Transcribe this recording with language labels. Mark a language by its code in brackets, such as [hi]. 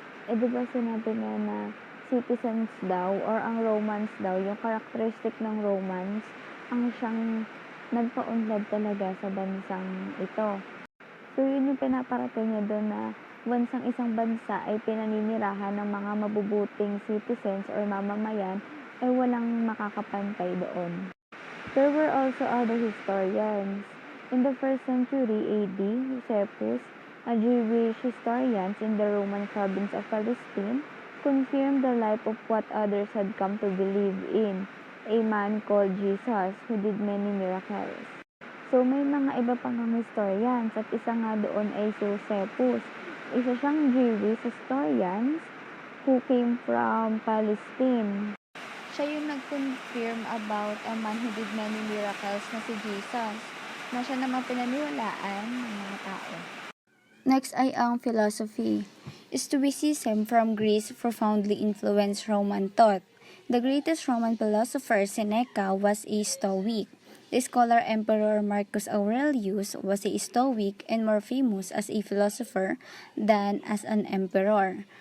[tl] Diba sinabi nga na citizens daw or ang Romans daw, yung characteristic ng Romans, ang siyang nagpaunlad talaga sa bansang ito. So yun yung pinaparating niya doon na once ang isang bansa ay pinaninirahan ng mga mabubuting citizens or mamamayan, ay walang makakapantay doon. [en] There were also other historians. In the 1st century AD, Josephus, a Jewish historian in the Roman province of Palestine, confirmed the life of what others had come to believe in, a man called Jesus who did many miracles. [tl] So may mga iba pang historians at isa nga doon ay Josephus. Isa siyang Jewish historian [en] who came from Palestine. [tl] Siya yung nag-confirm [en] about a man who did many miracles [tl] na si Jesus. na siya namang pinaniwalaan ng mga tao. Next ay ang philosophy. [en] Stoicism from Greece profoundly influenced Roman thought. The greatest Roman philosopher, Seneca, was a Stoic. The scholar Emperor Marcus Aurelius was a Stoic and more famous as a philosopher than as an emperor.